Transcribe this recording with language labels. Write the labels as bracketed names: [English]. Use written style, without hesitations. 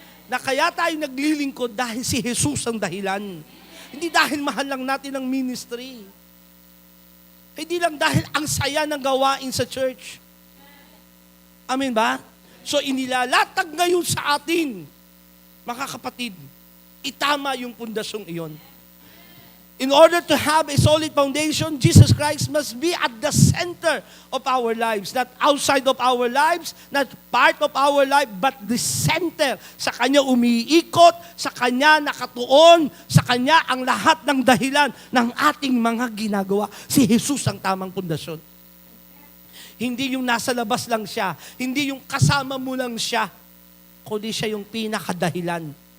[Filipino] Na kaya tayo naglilingkod dahil si Jesus ang dahilan. Hindi dahil mahal lang natin ang ministry. Hindi lang dahil ang saya ng gawain sa church. Amen ba? So inilalatag ngayon sa atin, mga kapatid, itama yung pundasyong iyon. [English] In order to have a solid foundation, Jesus Christ must be at the center of our lives. Not outside of our lives, not part of our life, but the center. [Filipino] Sa Kanya umiikot, sa Kanya nakatuon, sa Kanya ang lahat ng dahilan ng ating mga ginagawa. Si Jesus ang tamang pundasyon. Hindi yung nasa labas lang siya, hindi yung kasama mo lang siya, kundi siya yung pinakadahilan.